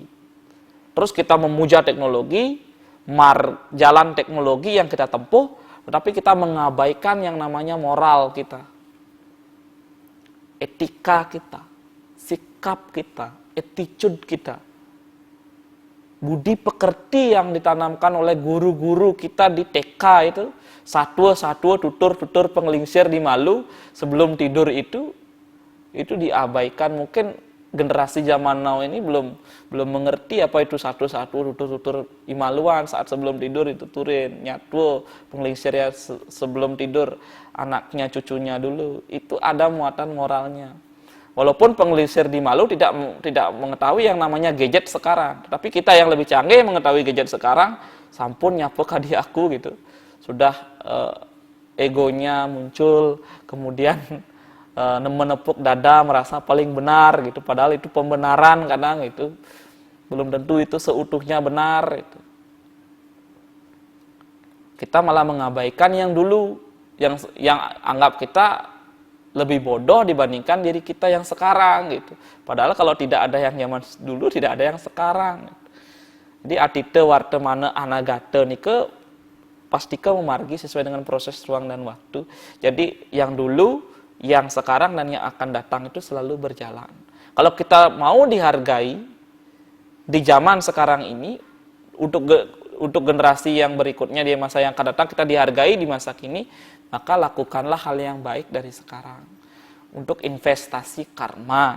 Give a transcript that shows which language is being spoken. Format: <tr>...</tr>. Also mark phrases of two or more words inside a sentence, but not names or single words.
<id>Terus kita memuja teknologi, jalan teknologi yang kita tempuh, tetapi kita mengabaikan yang namanya moral kita, etika kita, sikap kita, attitude kita, budi pekerti yang ditanamkan oleh guru-guru kita di TK itu,</id> <ban>satwa tutur penglingsir di malu</ban> <id>sebelum tidur itu diabaikan. Mungkin generasi zaman now ini belum mengerti apa itu</id> <ban>tutur imaluan</ban> <id>saat sebelum tidur itu</id> <ban>turin nyatwo penglingsir</ban> <id>ya sebelum tidur anaknya cucunya dulu itu ada muatan moralnya. Walaupun penglingsir di malu tidak mengetahui yang namanya gadget sekarang, tapi kita yang lebih canggih mengetahui gadget sekarang,</id> <ban>sampun nyapo kadi aku</ban> <id>gitu. Sudah egonya muncul, kemudian menepuk dada merasa paling benar gitu, padahal itu pembenaran kadang itu belum tentu itu seutuhnya benar itu. Kita malah mengabaikan yang dulu, yang anggap kita lebih bodoh dibandingkan diri kita yang sekarang gitu. Padahal kalau tidak ada yang zaman dulu, tidak ada yang sekarang.</id> <ban>Jadi atite warte mana anagate nike pastika memargi</ban> <id>sesuai dengan proses ruang dan waktu. Jadi yang dulu, yang sekarang dan yang akan datang itu selalu berjalan. Kalau kita mau dihargai di zaman sekarang ini, untuk generasi yang berikutnya di masa yang akan datang kita dihargai di masa kini, maka lakukanlah hal yang baik dari sekarang untuk investasi karma.</id>